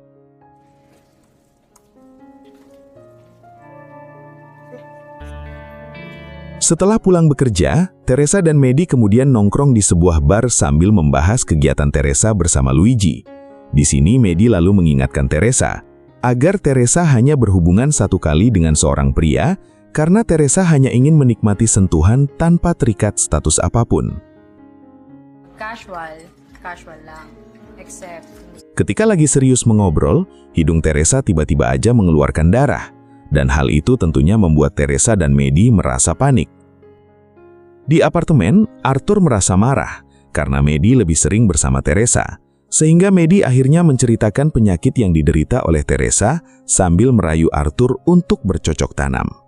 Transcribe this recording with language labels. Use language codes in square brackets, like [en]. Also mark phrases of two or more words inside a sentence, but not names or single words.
[id] Setelah pulang bekerja, Teresa dan Maddie kemudian nongkrong di sebuah bar sambil membahas kegiatan Teresa bersama Luigi. Di sini Maddie lalu mengingatkan Teresa agar Teresa hanya berhubungan 1 kali dengan seorang pria, karena Teresa hanya ingin menikmati sentuhan tanpa terikat status apapun. [en] Casual lang. Except... [id] Ketika lagi serius mengobrol, hidung Teresa tiba-tiba aja mengeluarkan darah, dan hal itu tentunya membuat Teresa dan Maddie merasa panik. Di apartemen, Arthur merasa marah karena Maddie lebih sering bersama Teresa, sehingga Maddie akhirnya menceritakan penyakit yang diderita oleh Teresa sambil merayu Arthur untuk bercocok tanam.